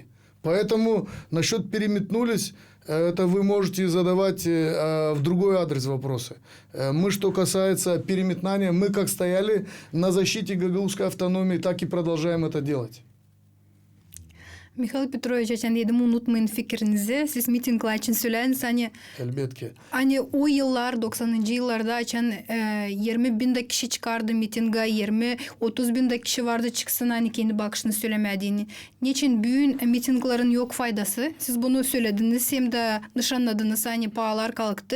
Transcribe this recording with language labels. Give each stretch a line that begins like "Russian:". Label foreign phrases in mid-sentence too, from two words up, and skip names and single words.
Russian: Поэтому насчет переметнулись, это вы можете задавать в другой адрес вопросы. Мы, что касается переметнания, мы как стояли на защите гагаузской автономии, так и продолжаем это делать. Михаил Петрович,
Gagauz: ачан едім unutmayın fikrinizi. Siz mitingler için söylədiniz. Elbette. Hani o yıllar, 90'ncı yıllarda açan 20 bin de kişi çıkardı mitinga, 20-30 bin de kişi vardı çıksın hani kendi bakışını söylemediğini. Niçin büyün mitinglerin yok faydası? Siz bunu söylediniz hem de nişanladınız hani pahalar kalktı.